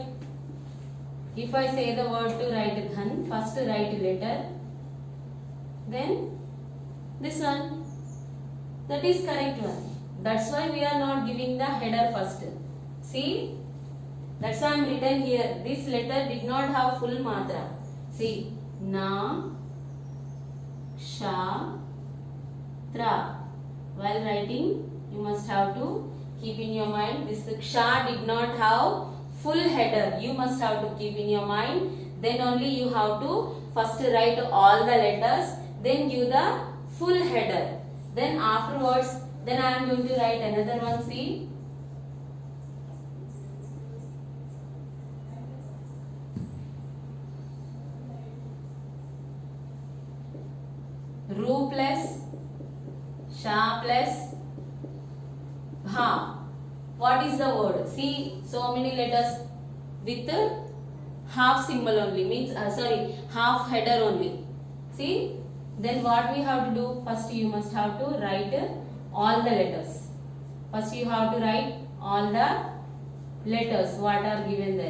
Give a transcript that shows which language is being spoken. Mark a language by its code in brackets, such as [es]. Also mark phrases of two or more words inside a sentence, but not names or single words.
[en] If I say the word to write dhan, first write letter, then this one. That is correct one. That's why we are not giving the header first. See? That's why I am written here. This letter did not have full matra. See? Na, sha, tra. While writing, you must have to keep in your mind this ksha did not have full header. You must have to keep in your mind. Then only you have to first write all the letters, then give the full header. Then afterwards, then I am going to write another one. See? Ru plus sha plus bha. What is the word? See, so many letters with half symbol only, means half header only. See? Then what we have to do? First you must have to write all the letters. First you have to write all the letters what are given there.